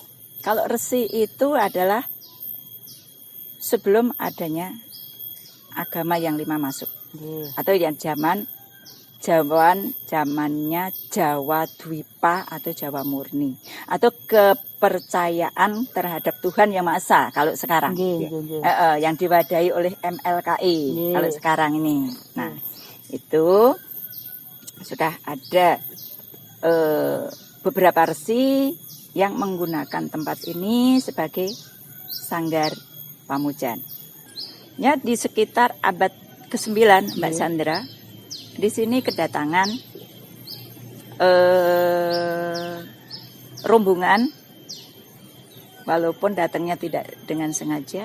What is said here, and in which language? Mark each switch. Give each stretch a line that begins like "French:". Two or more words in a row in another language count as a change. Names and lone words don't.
Indonesian: Kalau resi itu adalah sebelum adanya agama yang 5 masuk. Nggih. Atau yang zamannya Jawa Dwipa atau Jawa Murni. Atau kepercayaan terhadap Tuhan Yang Maha Esa kalau sekarang. Nggih, nggih. Yang diwadahi oleh MLKI Nggih. kalau sekarang ini. Nah, itu sudah ada beberapa resi yang menggunakan tempat ini sebagai sanggar pamujan. Ya, di sekitar abad ke-9 Mbak Sandra, di sini kedatangan rombongan, walaupun datangnya tidak dengan sengaja.